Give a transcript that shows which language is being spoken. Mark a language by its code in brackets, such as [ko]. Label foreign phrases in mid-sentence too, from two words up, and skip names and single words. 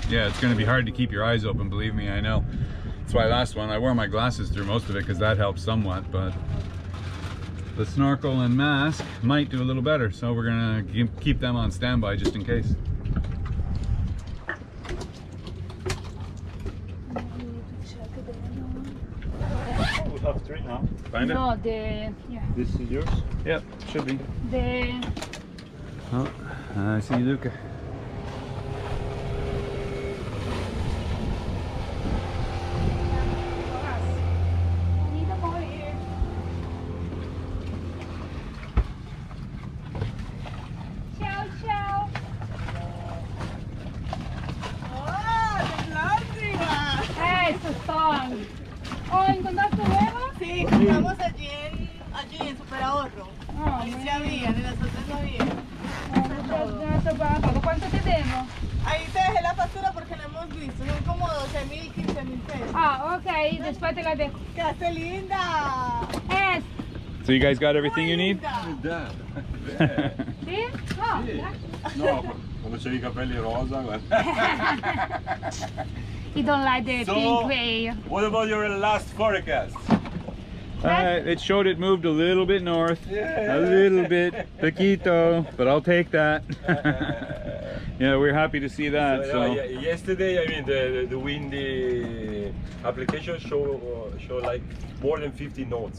[en] Yeah, it's gonna be hard to keep your eyes open, believe me, I know. That's why last one I wore my glasses through most of it because that helped somewhat, but the snorkel and mask might do a little better, so we're gonna keep them on standby just in case. We have 3 now. Find it? No, the This is yours? Yep, should be. the Oh, I see Luca. [it] Ciao, ciao. [es] Eso es todo. Oh, ¿encontraste huevos? Sí, compramos allí en Super Ahorro. Ah, Ahí muy sí había, en las otras no había. ¿Cuánto te debo? Ahí te dejé la factura porque la hemos visto. Son como 12.000, 15.000 pesos. Ah, ok, después te la dejo. ¡Qué linda! Es, [en] So you guys got everything you [es] Muy [en] need? [es] linda. ¿sí? No, ya. No, [it] quando c'hai I capelli rosa, guarda. [en] You don't like the So- pink way. What about your last forecast? It showed it moved a little bit north, a little bit, poquito, but I'll take that. Yeah, we're happy to see that. So yesterday, I mean, the windy application show like more than 50 knots.